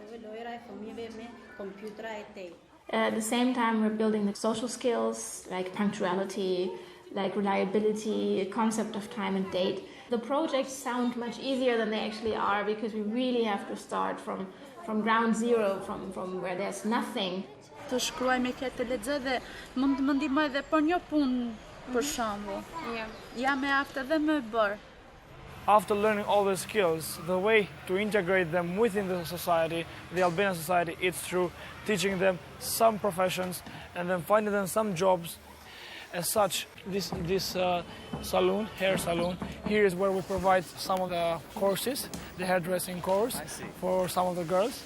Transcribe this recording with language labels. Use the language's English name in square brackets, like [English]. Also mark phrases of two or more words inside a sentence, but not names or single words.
[English] At the same time, we're building the social skills like punctuality, like reliability, concept of time and date. The projects sound much easier than they actually are, because we really have to start from ground zero, from where there's nothing. [Albanian] Të shkruaj me këtë lexë dhe mund të më ndihmoj edhe për një punë për shembull. Jam e aftë dhe më bër. [English] After learning all the skills, the way to integrate them within the society, the Albanian society, is through teaching them some professions and then finding them some jobs. As such, this salon, hair salon, here is where we provide some of the courses, the hairdressing course for some of the girls.